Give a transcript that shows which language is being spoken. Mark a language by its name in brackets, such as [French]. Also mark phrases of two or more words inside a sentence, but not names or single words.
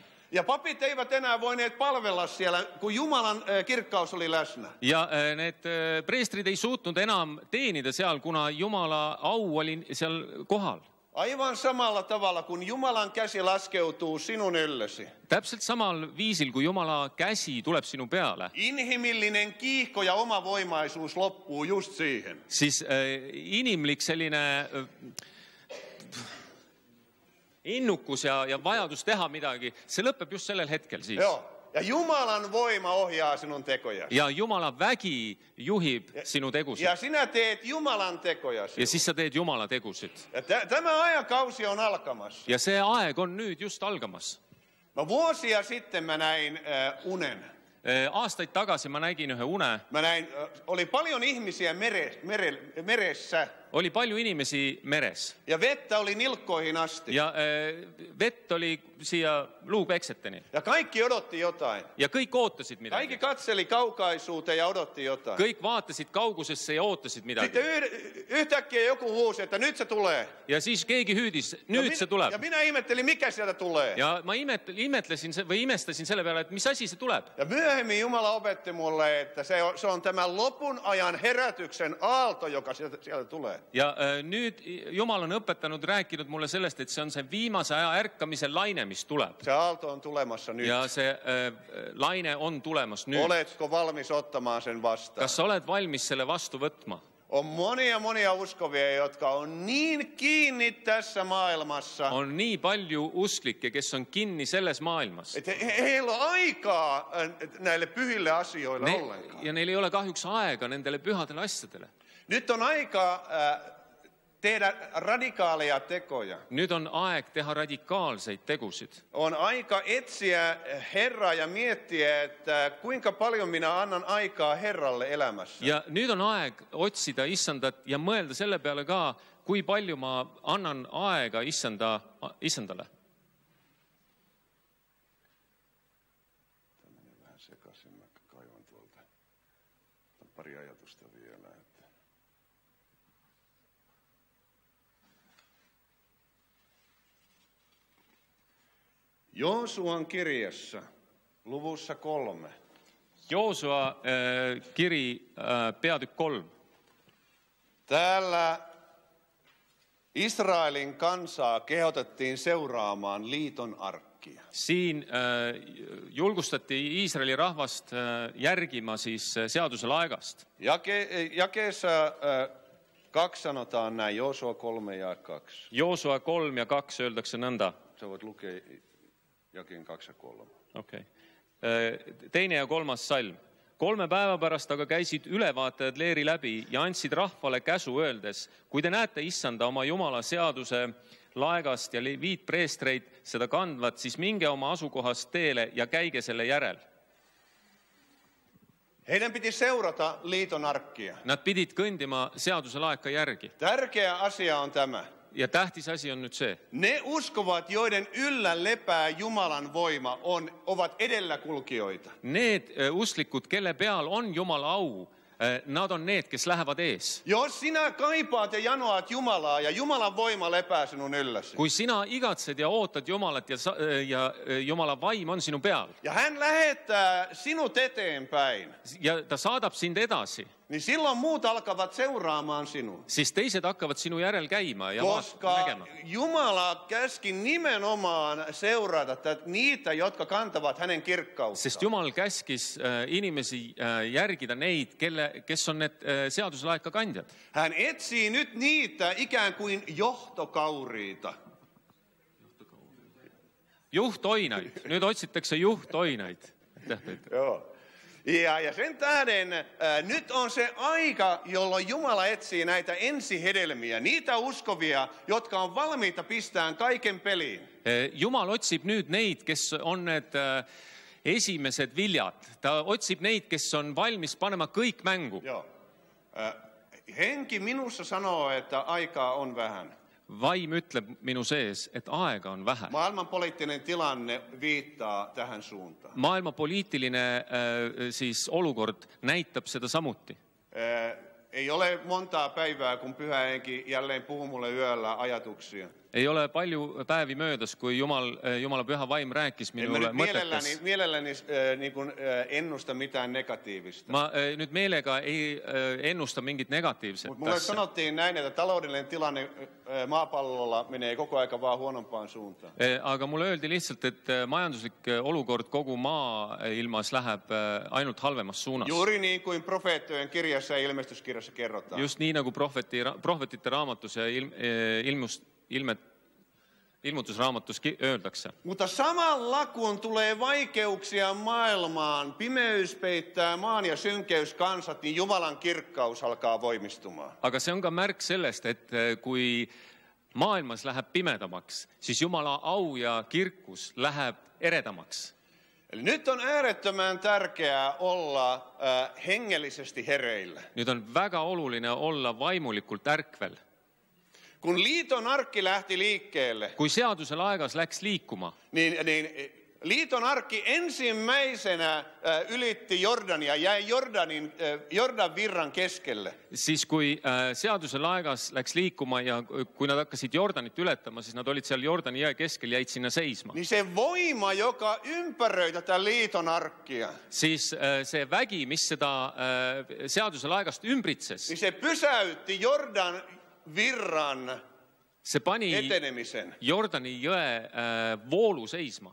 [Finnish] Ja papit eivät enää voineet palvella siellä, kun Jumalan kirkkaus oli läsnä. [Estonian] Ja need preestrid ei suutnud enam teenida seal, kuna Jumala au oli seal kohal. [Finnish] Aivan samalla tavalla, kun Jumalan käsi laskeutuu sinun yllesi. [Estonian] Täpselt samal viisil, kui Jumala käsi tuleb sinu peale, [Finnish] Inhimillinen kiihko ja omavoimaisuus loppuu just siihen. [Estonian] siis inimlik selline innukus ja vajadus teha midagi, see lõpeb just sellel hetkel siis. [Finnish] Joo. Ja Jumalan voima ohjaa sinun tekojasi. [Estonian] Ja Jumala vägi juhib sinu tegusid. [Finnish] Ja sinä teet Jumalan tekojasi. [Estonian] Ja siis sa teed Jumala tegusid. [Finnish] Ja tämä ajankausi on alkamassa. [Estonian] Ja see aeg on nüüd just algamas. [Finnish] No vuosia sitten mä näin unen. [Estonian] Aastaid tagasi ma nägin ühe une. [Finnish] Mä näin, oli paljon ihmisiä meressä. [Estonian] Oli palju inimesi meres. [Finnish] Ja vettä oli nilkkoihin asti. [Estonian] Ja vett oli siia luupekseteni. [Finnish] Ja kaikki odotti jotain. [Estonian] Ja kõik ootasid midagi. [Finnish] Kaikki katseli kaukaisuuteen ja odotti jotain. [Estonian] Kõik vaatasid kaugusesse ja ootasid midagi. [Finnish] Sitten yhtäkkiä joku huusi, että nyt se tulee. [Estonian] Ja siis keegi hüüdis, nüüd see tuleb. [Finnish] Ja minä ihmettelin, mikä sieltä tulee. [Estonian] Ja ma imestasin selle peale, et mis asi see tuleb. [Finnish] Ja myöhemmin Jumala opetti mulle, että se on tämän lopun ajan herätyksen aalto, joka sieltä tulee. [Estonian] Ja nüüd Jumal on õpetanud, rääkinud mulle sellest, et see on see viimase aja ärkamise laine, mis tuleb. [Finnish] Se aalto on tulemassa nyt. [Estonian] Ja see laine on tulemas nüüd. [Finnish] Oletko valmis ottamaan sen vastaan? [Estonian] Kas sa oled valmis selle vastu võtma? [Finnish] On monia uskovia, jotka on niin kiinni tässä maailmassa. [Estonian] On nii palju usklikke, kes on kinni selles maailmas. [Finnish] Että heillä on aikaa näille pyhille asioille ollenkaan. [Estonian] Ja neil ei ole kahjuks aega nendele pühadele asjadele. [Finnish] Nyt on aika tehdä radikaaleja tekoja. [Estonian] Nüüd on aeg teha radikaalseid tegusid. [Finnish] On aika etsiä Herraa ja miettiä, että kuinka paljon minä annan aikaa Herralle elämässä. [Estonian] Ja nüüd on aeg otsida Issandat ja mõelda selle peale ka, kui palju ma annan aega Issandale. [Finnish] Tämä meni vähän sekaisin, mä kaivan tuolta pari ajatusta vielä. Joosuan kirjassa, luvussa 3. [Estonian] Joosua kiri peatükk 3. [Finnish] Täällä Israelin kansaa kehotettiin seuraamaan liiton arkkia. [Estonian] Siin julgustati Iisraeli rahvast järgima siis seaduse laegast. [Finnish] Jakeessa 2 sanotaan näin, Joosua 3 ja 2. [Estonian] Joosua 3 ja 2 öeldakse nõnda. [Finnish] Sä voit lukea jakeen 2 ja 3. [Estonian] Okay. Teine ja 3. salm. 3 päeva pärast aga käisid ülevaatajad leeri läbi ja andsid rahvale käsu öeldes, kui te näete Issanda oma Jumala seaduse laegast ja viitpreestreid seda kandvat, siis minge oma asukohast teele ja käige selle järel. [Finnish] Heidän piti seurata liiton arkkia. [Estonian] Nad pidid kõndima seaduse laeka järgi. [Finnish] Tärkeä asia on tämä. [Estonian] Ja tähtis asi on nüüd see. [Finnish] Ne uskovat, joiden yllä lepää Jumalan voima, ovat edelläkulkijoita. [Estonian] Need usklikud, kelle peal on Jumala au, nad on need, kes lähevad ees. [Finnish] Jos sinä kaipaat ja janoat Jumalaa ja Jumalan voima lepää sinun ylläsi. [Estonian] Kui sina igatsed ja ootad Jumalat ja Jumala vaim on sinu peal. [Finnish] Ja hän lähettää sinut eteenpäin. [Estonian] Ja ta saadab sind edasi. [Finnish] Niin silloin muut alkavat seuraamaan sinua. [Estonian] Siis teised hakkavad sinu järel käima ja [Finnish] Koska [Estonian] näkema. [Finnish] Jumala käski nimenomaan seurata niitä, jotka kantavat hänen kirkkauttaan. [Estonian] Sest Jumal käskis inimesi järgida neid, kes on need seaduselaeka kandjad. [Finnish] Hän etsii nyt niitä ikään kuin johtokauriita. [Estonian] Juhtoinaid. Nyt otsitakse juhtoinaid. [Finnish] Joo. Ja sen tähden nyt on se aika, jolloin Jumala etsii näitä ensihedelmiä, niitä uskovia, jotka on valmiita pistämään kaiken peliin. [Estonian] Jumal otsib nüüd neid, kes on need esimesed viljad. Ta otsib neid, kes on valmis panema kõik mängu. [Finnish] Joo. Henki minussa sanoo, että aikaa on vähän. [Estonian] Vaim ütleb minu sees, et aega on vähe. [Finnish] Maailmanpoliittinen tilanne viittaa tähän suuntaan. [Estonian] Maailma poliitiline siis olukord näitab seda samuti. [Finnish] Ei ole montaa päivää, kun Pyhä Henki jälleen puhuu mulle yöllä ajatuksia. [Estonian] Ei ole palju päevi möödas, kui Jumala Püha Vaim rääkis minule mõtetes. [Finnish] Mielelläni niin kuin ennusta mitään negatiivista. [Estonian] Ma nüüd meelega ei ennusta mingit negatiivset [Finnish] Mulle [Estonian] asja. [Finnish] sanottiin näin, että taloudellinen tilanne maapallolla menee koko aika vaan huonompaan suuntaan. [Estonian] Aga mulle öeldi lihtsalt, et majanduslik olukord kogu maailmas läheb ainult halvemas suunas. [Finnish] Juuri niin kuin profeettojen kirjassa ja ilmestyskirjassa kerrotaan. [Estonian] Just nii nagu prohvetite raamatus ja ilmutusraamatus öeldakse. [Finnish] Mutta samalla kun tulee vaikeuksia maailmaan, pimeys peittää maan ja synkeys kansat, niin Jumalan kirkkaus alkaa voimistumaan. [Estonian] Aga see on ka märk sellest, et kui maailmas läheb pimedamaks, siis Jumala au ja kirkus läheb eredamaks. [Finnish] Eli nyt on äärettömän tärkeää olla hengellisesti hereillä. [Estonian] Nüüd on väga oluline olla vaimulikult ärkvel. [Finnish] Kun liiton arkki lähti liikkeelle, [Estonian] Kui seadusel aegas läks liikuma, [Finnish] niin liiton arkki ensimmäisenä ylitti Jordania, jäi Jordan virran keskelle. [Estonian] siis kui seadusel aegas läks liikuma ja kui nad hakkasid Jordanit ületama, siis nad olid seal Jordani jõe keskel, jäid sinna seisma. [Finnish] Niin se voima, joka ympäröi tätä liiton arkkia, [Estonian] Siis see vägi, mis seda seadusel aegast ümbritses, [Finnish] niin se pysäytti Jordan virran [Estonian] see pani [Finnish] etenemisen. [Estonian] Jordani jõe voolu seisma.